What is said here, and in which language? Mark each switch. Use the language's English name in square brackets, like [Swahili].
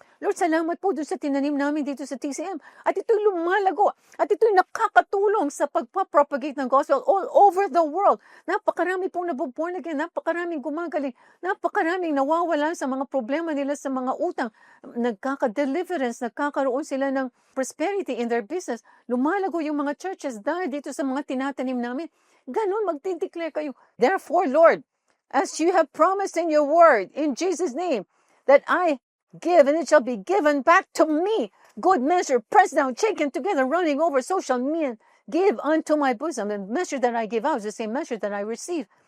[Filipino] Lord, salamat po doon sa tinanim namin dito sa TCM. At ito'y lumalago. At ito'y nakakatulong sa pagpapropagate ng gospel all over the world. Napakarami pong nabuborn again. Napakaraming gumagaling. Napakaraming nawawala sa mga problema nila sa mga utang. Nagkaka-deliverance. Nagkakaroon sila ng prosperity in their business. Lumalago yung mga churches dahil dito sa mga tinatanim namin. Ganon, magdideclare kayo. [English] Therefore, Lord, as you have promised in your word, in Jesus' name, that I give and it shall be given back to me. Good measure, pressed down, shaken together, running over, so shall men give unto my bosom. The measure that I give out is the same measure that I receive.